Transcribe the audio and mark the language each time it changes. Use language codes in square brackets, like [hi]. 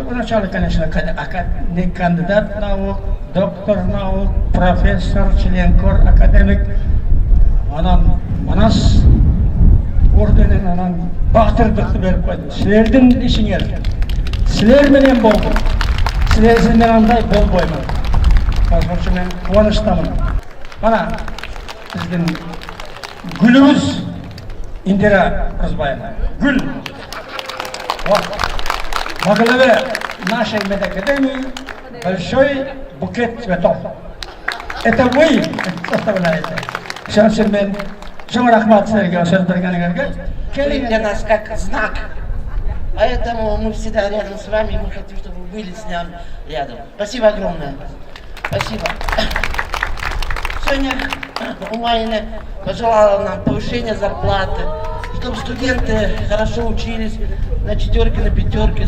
[ru] Вначале, конечно, кандидат наук, доктор наук, профессор, член кор, академик. [ky] Анан Манас орденин, анан баатырдыкты берип койду. Силердин ишиңер, силер менен болду. Силерсиз мен андай болбоймун. Ошон үчүн мен кубанычтамын. Мана биздин гүлүбүз Индира Розбаева. Гүл. [ru] Во главе нашей медакадемии большой букет цветов. Это вы составляете. [ky] Ошон үчүн мен чоң рахмат силерге сөз бергениңерге. [ru] Для нас как знак. Поэтому мы всегда рядом с вами, и мы хотим, чтобы вы были с нами рядом. Спасибо огромное. Спасибо. Сегодня Умайна пожелала нам повышения зарплаты, чтобы студенты хорошо учились, на 4, на 5.